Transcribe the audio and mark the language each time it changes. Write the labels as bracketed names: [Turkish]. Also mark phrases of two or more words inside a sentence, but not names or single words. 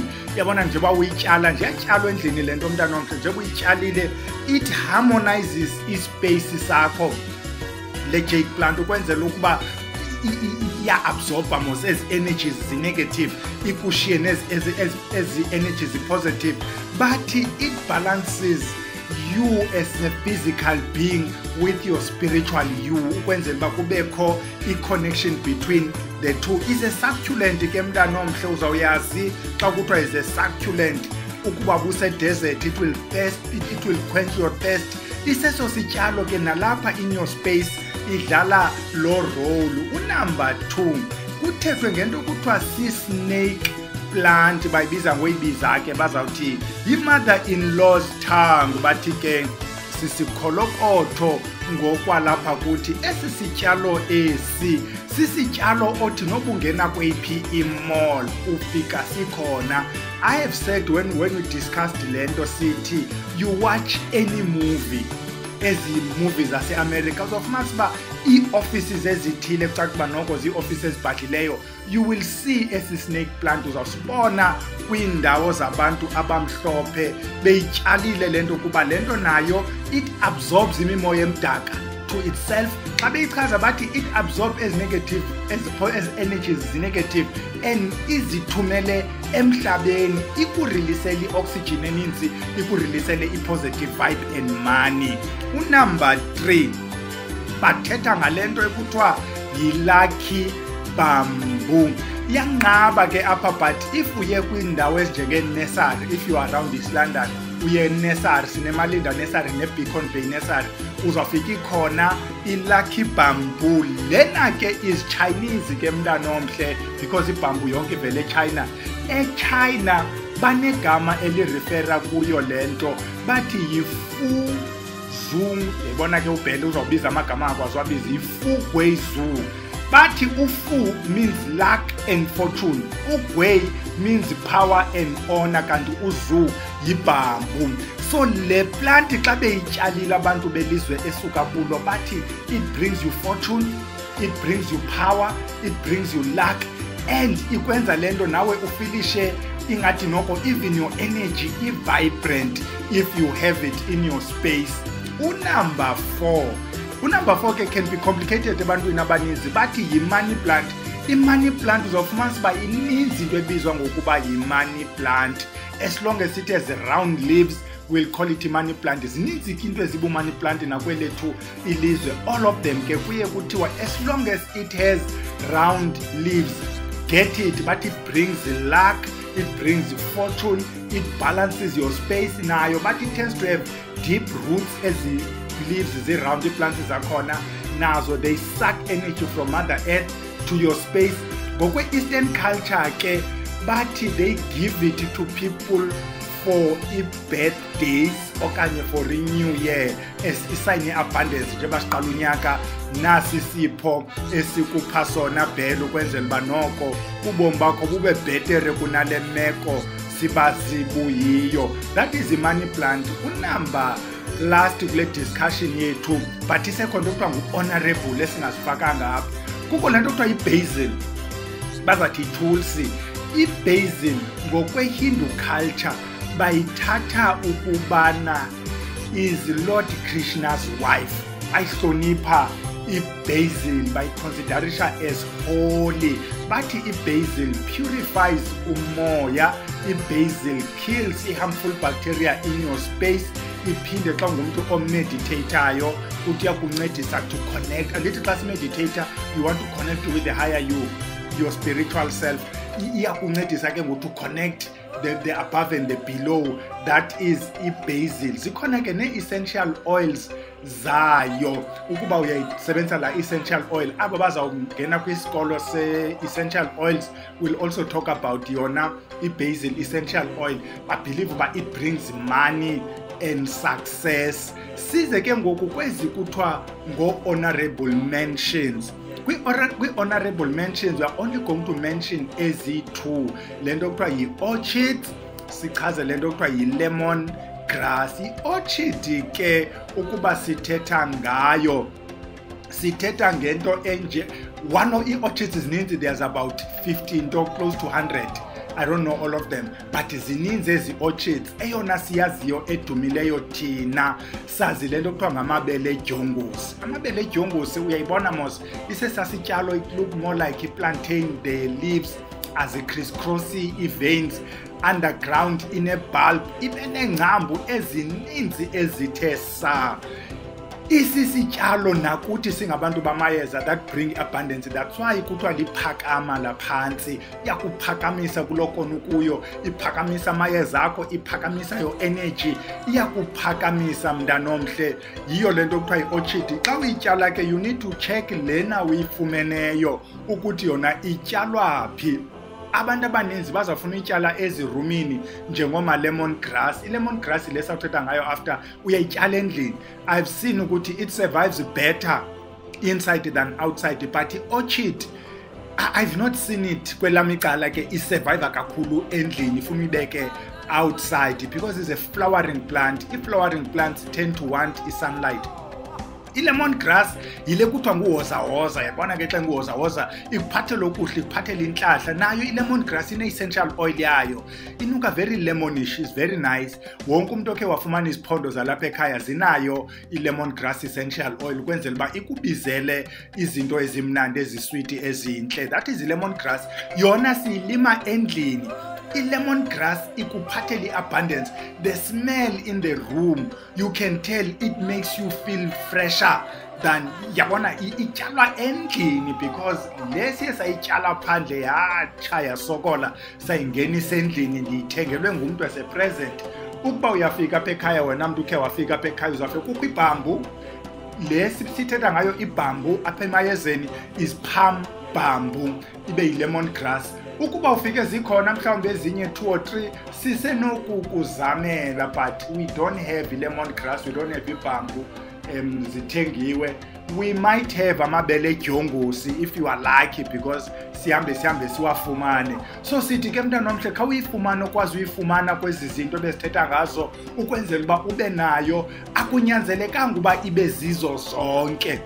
[Xhosa] Yabona njengoba uyityala nje yatyalwa endlini le nto mntana omhle, njengoba uyityalile [English] it harmonizes [Xhosa] ispace sakho le jade plant ukwenzela ukuba iya-absorba mos ezi energies zi-negative ikushiye ezi energies zi-positive. [English] But it balances you as a physical being with your spiritual you [Xhosa] ukwenzela uba kubekho i-connection [English] between the two. Is a succulent [Xhosa] ke mntana omhle, uzawuyazi xa kuthiwa [English] is a succulent [Xhosa] ukuba buse-desert [English] it will quench your thirst. [Xhosa] Iseso sityalo ke nalapha [English] in your space [Xhosa] idlala lo role. Number 2 kuthethwe ngento kuthiwa si- [English] snake plant, [Xhosa] bayibiza ngoyibiza ke bazawuthi yi-mother-in-law's tongue. Bathi ke sisikholokoto ngokwalapha kuthi esi sityalo esi sisityalo othi nokungena kweyiphi i-mall ufika sikhona. [English] I have said when we discussed [Xhosa] lento sithi [English] you watch any movie, [Xhosa] ezi movies zase-America uzofumanisa uba ii-offices ezithile kucaca uba noko zii-offices ezibhadlileyo [English] you will see [Xhosa] esi [English] snake plant. [Xhosa] Uzawusibona kwiindawo zabantu abamhlophe beyityalile le nto kuba le nto nayo [English] it absorbs [Xhosa] imimoya emdaka [English] to itself. [Xhosa] Xa beyichaza bathi [English] it absorbs as negative as energies [Xhosa] zi-negative and izithumele emhlabeni ikurilisele i-oxygen eninzi, ikurilisele i-positive [English] vibe and money. [Xhosa] Number 3 bathetha ngale nto ekuthiwa yi- [English] lucky bamboo. [Xhosa] Iyanqaba ke apha [English] but if [Xhosa] uye kwiindawo ezinjenge-nursery, [English] if you are around East London [Xhosa] uye e-nursery, sinemalinda nursery ne-Beacon Bay nursery, uzawufika ikhona i- [English] lucky bamboo. [Xhosa] Lena ke [English] is Chinese [Xhosa] ke mntana omhle because ibamboo yonke ivele eChina. EChina banegama elirefera kuyo le nto bathi yi-fu zhu. Yabona ke ubhele uzawubiza amagama akwazi wabiza yi-fu gwei zhu. [English] Bathi ufu means luck and fortune, ugwei means power and honor, [Xhosa] kanti uzu yibambu. [English] So [Xhosa] le plant xa beyityalile abantu belizwe esuka kulo bathi [English] it brings you fortune, it brings you power, it brings you luck, and [Xhosa] ikwenza le nto nawe ufilishe ingathi noko [English] even your energy i-vibrant if you have it in your space. [Xhosa] Number 4 ke [English] can be complicated [Xhosa] ebantwini abaninzi bathi yi- [English] money plant. [Xhosa] I- [English] money plant [Xhosa] uzawufumanisa uba ininzi into ebizwa ngokuba yi- [English] money plant. As long as it has round leaves we'll call it money plant. [Xhosa] Zininzi ke into ezibu- [English] money plant [Xhosa] nakwelethu ilizwe. [English] All of them [Xhosa] ke kuye kuthiwa [English] as long as it has round leaves get it, but it brings luck it brings fortune, it balances your space nayo, but it tends to have deep roots as the leaves around the plants [Xhosa] zakhona nazo [English] they suck energy from Mother Earth to your space. [Xhosa] Ngokwe- [English] Eastern culture [Xhosa] ke bathi [English] they give it to people for birthdays [Xhosa] okanye [English] for a new year as [Xhosa] isign ye-abundance njengoba siqala unyaka nasi sipho esikupha sona bhele ukwenzela uba noko ubomi bakho bube bhetere kunale meko sibazibuyiyo. [English] That is the money plant. [Xhosa] Unumber last kule discussion yethu but isekhona okuthiwa ngu-honorable esingazifakanga apha kukho le nto kuthiwa yi-basil bazathi itulsi. I-basil ngokwe- [English] Hindu culture [Xhosa] bayithatha ukubana [English] is Lord Krishna's wife. [Xhosa] Ayihlonipha i-basil bayiconsiderisha [English] as holy. Bathi i-basil purifies umoya, i-basil kills i-harmful bacteria in your space. [Xhosa] Iphinde xa ngumntu omeditatayo uthi yakuncedisa [English] to connect. A little class meditator, you want to connect with the higher you, your spiritual self. [Xhosa] Iyakuncedisa ke ngoku [English] to connect the above and the below. That is i-basil. [Xhosa] Zikhona ke ne-essential oils zayo ukuba uyayisebenzisa la [English] essential oil. [Xhosa] Abo bazawungena kwisikolo se- [English] essential oils will also talk about [Xhosa] yona i- [English] basil essential oil. I believe uba it brings money and success. [Xhosa] Size ke ngoku kwezi kuthiwa ngo- [English] honorable mentions. [Xhosa] Kwi- [English] honorable mentions we are only going to mention [Xhosa] ezi-2. Le nto kuthiwa yi-orchid, sichaze le nto kuthiwa yi- [English] lemon grass. [Xhosa] I-orchid ke ukuba sithetha ngayo sithetha ngento enje, [English] one of [Xhosa] i-orchids zininzi, [English] there's about 15 to close to 100. I don't know all of them, but [Xhosa] zininzi ezi [English] orchids. [Xhosa] Eyona siyaziyo edumileyo thina sazi le nto kuthiwa ngamabele edyongosi. Amabele edyongosi uyayibona mos isesasityalo, [English] it look more like i-plantain, the leaves as a crisscrossy veins underground in a bulb, [Xhosa] ibe neengcambu ezininzi ezithe saa. Isisityalo nakuthi singabantu bamayeza [English] that bring abundance. [Xhosa] That's why kuthiwa liphakama laphantsi, iyakuphakamisa kulokona ukuyo, iphakamisa amayeza akho, iphakamisa [English] your energy, [Xhosa] iyakuphakamisa mntanomhle. Yiyo le nto kuthiwa yi-orchid. Xa uyityala ke [English] you need to check [Xhosa] lena uyifumeneyo ukuthi yona ityalwa phi. Abantu abaninzi bazafuna ityala ezirumini njengoma- [English] lemon grass. [Xhosa] I- [English] lemon grass [Xhosa] le sawuthetha ngayo after uyayityala endlini. [English] I've seen ukuthi it survives better inside than outside, but i-orchid I've not seen it [Xhosa] kwelam icala ke isurvive kakhulu endlini, ifuna ibeke [English] outside because it's a flowering plant. I-flowering plants tend to want sunlight. [Xhosa] I- [English] lemon grass [Xhosa] yile kuthiwa nguwozawoza. Yabona ke xa nguwozawoza ikuphathela okuhle, ikuphathela intlahla. Nayo i- [English] lemon grass [Xhosa] ine-essential oil yayo, inuka [English] very lemonish, is very nice. [Xhosa] Wonke umuntu okhe wafumana iziphondo zalapha ekhaya zinayo i- [English] lemon grass essential oil [Xhosa] ukwenzela uba ikubizele izinto ezimnandi eziswiti ezintle. [English] That is i-lemon grass. [Xhosa] Yona siyilima endlini. I- [English] lemon grass [Xhosa] ikuphathela i-abundance. [English] The smell in the room, you can tell it makes you feel fresher than [Xhosa] yabona ityalwa endlini, [English] because [Xhosa] lesiye sayityala phandle yatsha yasokola sayingenisa endlini ndiyithengelwe ngumntu wasepresent. Ukuba uyafika apha ekhaya, wena mntu ukhe wafika apha ekhaya uzafika kukho ibhambu. Le sithetha ngayo ibhambu apha emayezeni [English] is palm bamboo, [Xhosa] ibe yi- [English] lemon grass. [Xhosa] Ukuba ufike zikhona mhlawumbe ezinye 2 or 3 sisenokukuzamela, [English] but we don't have lemon grass, we don't have ibamboo [Xhosa] zithengiwe. [English] We might have [Xhosa] amabele edyongosi [English] if you are lucky, because [Xhosa] sihambe siwafumane. So sithi ke mntana omhle kha uyifumana okwazi uyifumana kwezi zinto bezithetha ngazo ukwenzela uba ube nayo, akunyanzelekanga uba ibe zizo zonke.